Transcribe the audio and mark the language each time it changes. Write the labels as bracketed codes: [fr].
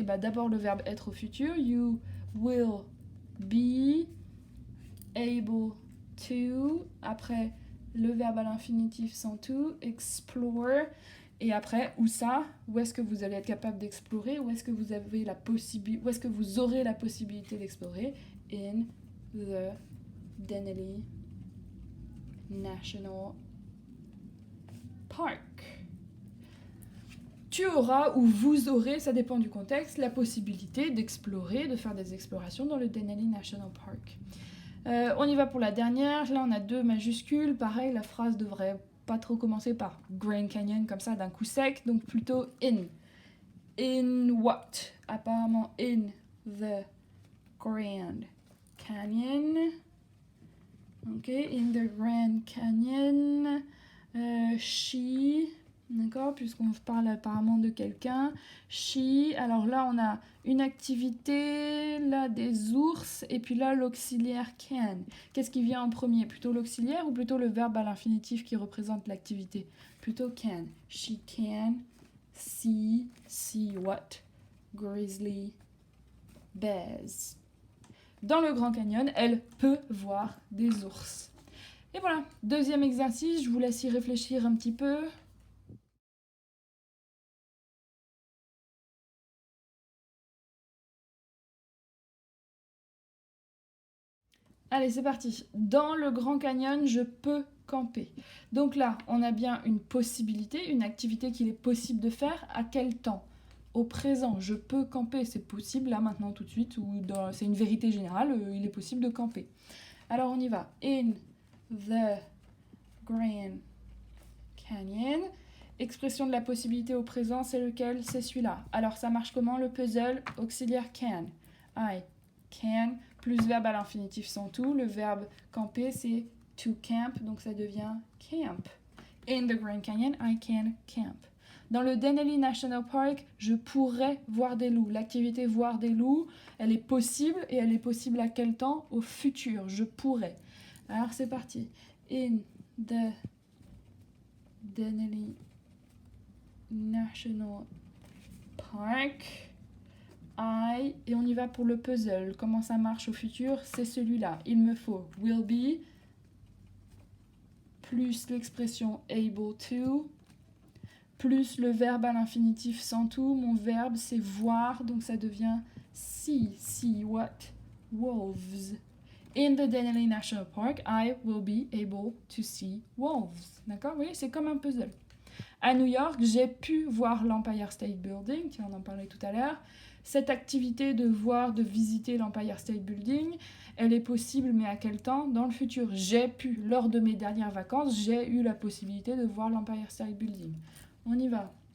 [fr] Eh bien, d'abord le verbe être au futur. [en] You will be able to. [fr] Après, le verbe à l'infinitif sans to. Explore. Et après, où ça? Où est-ce que vous allez être capable d'explorer? Où est-ce que vous avez la possibilité? Où est-ce que vous aurez la possibilité d'explorer? [en] In the Denali National Park. [fr] Tu auras ou vous aurez, ça dépend du contexte, la possibilité d'explorer, de faire des explorations dans le Denali National Park. On y va pour la dernière. Là, on a deux majuscules. Pareil, la phrase devrait pas trop commencer par Grand Canyon comme ça d'un coup sec, donc plutôt in. [en] In what? [fr] Apparemment [en] in the Grand Canyon. Ok, in the Grand Canyon. [fr] She, d'accord, puisqu'on parle apparemment de quelqu'un. She, alors là on a une activité, là des ours, et puis là l'auxiliaire can. Qu'est-ce qui vient en premier? Plutôt l'auxiliaire ou plutôt le verbe à l'infinitif qui représente l'activité? Plutôt can. [en] She can see what? Grizzly bears. [fr] dans le Grand Canyon, elle peut voir des ours. Et voilà, deuxième exercice, je vous laisse y réfléchir un petit peu. Allez, c'est parti. Dans le Grand Canyon, je peux camper. Donc là, on a bien une possibilité, une activité qu'il est possible de faire. À quel temps? Au présent, je peux camper, c'est possible là, maintenant, tout de suite, ou c'est une vérité générale, il est possible de camper. Alors on y va. [en] In the Grand Canyon. [fr] Expression de la possibilité au présent, c'est lequel? C'est celui-là. Alors ça marche comment le puzzle? Auxiliaire can. [en] I can [fr] plus verbe à l'infinitif sans tout. Le verbe camper, c'est to camp, donc ça devient camp. [en] In the Grand Canyon, I can camp. [fr] Dans le Denali National Park, je pourrais voir des loups. L'activité voir des loups, elle est possible, et elle est possible à quel temps? Au futur, je pourrais. Alors c'est parti. [en] In the Denali National Park, [fr] et on y va pour le puzzle. Comment ça marche au futur? C'est celui-là. Il me faut will be plus l'expression able to plus le verbe à l'infinitif sans tout. Mon verbe c'est voir, donc ça devient see. [en] See what? Wolves. In the Denali National Park, I will be able to see wolves. [fr] D'accord? Oui, c'est comme un puzzle. À New York, j'ai pu voir l'Empire State Building, tiens, on en parlait tout à l'heure. Cette activité de voir, de visiter l'Empire State Building, elle est possible, mais à quel temps? Dans le futur. J'ai pu, lors de mes dernières vacances, j'ai eu la possibilité de voir l'Empire State Building. On y va.